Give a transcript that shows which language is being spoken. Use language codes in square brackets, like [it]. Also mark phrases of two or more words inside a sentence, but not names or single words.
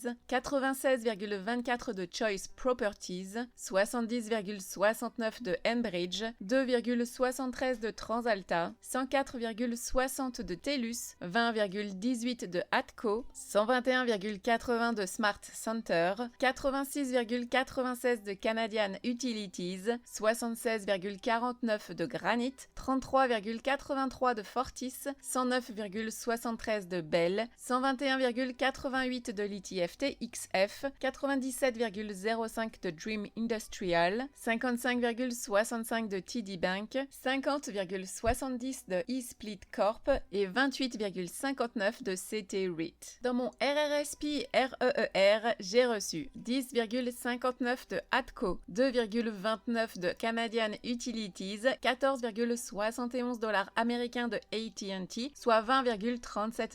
[fr] 96,24 de Choice Properties, 70,69 de Enbridge, 2,73 de Transalta, 104,60 de TELUS, 20,18 de Atco, 121,80 de Smart Center, 86,96 de Canadian Utilities, 76,49 de Granite, 33,83 de Fortis, 109,73 de Bell, 121,88 de l'ETF TXF, 97,00 47,05 de Dream Industrial, 55,65 de TD Bank, 50,70 de eSplit Corp et 28,59 de CT REIT. Dans mon RRSP REER, j'ai reçu 10,59 de ATCO, 2,29 de Canadian Utilities, 14,71 $ américains de AT&T, soit 20,37